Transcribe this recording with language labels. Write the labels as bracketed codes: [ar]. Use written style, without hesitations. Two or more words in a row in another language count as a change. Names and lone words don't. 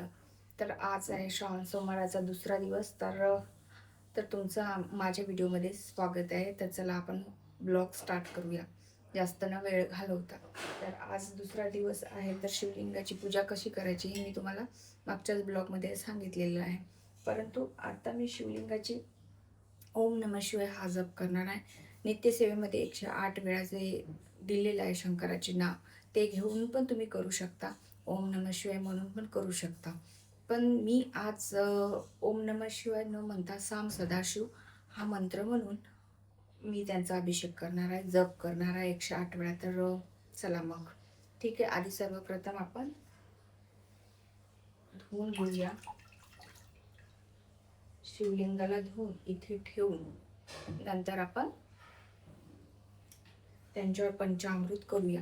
[mr] तर आज आहे श्रावण सोमवाराचा दुसरा दिवस. तर तुमचं माझ्या व्हिडिओमध्ये स्वागत आहे. तर चला आपण [en] blog start [mr] करूया, जास्त न वेळ घालवता. तर आज दुसरा दिवस आहे. तर शिवलिंगाची पूजा कशी करायची हे मी तुम्हाला मागच्याच ब्लॉगमध्ये सांगितलेलं आहे. परंतु आता मी शिवलिंगाची [sa] ओम नमः शिवाय [mr] हा जप करणार आहे. नित्यसेवेमध्ये 108 वेळा जे दिलेलं आहे शंकराचे नाव, ते घेऊन पण तुम्ही करू शकता. [sa] ओम नमः शिवाय [mr] म्हणून पण करू शकता. पण मी आज [sa] ओम नमः शिवाय [mr] न म्हणता साम सदाशिव हा मंत्र म्हणून मी त्यांचा अभिषेक करणार आहे, जप करणार आहे 108 वेळा. तर चला मग ठीक आहे. आधी सर्वप्रथम आपण धुवून घेऊया. शिवलिंगाला धुवून इथे ठेवून नंतर आपण त्यांच्यावर पंचामृत करूया.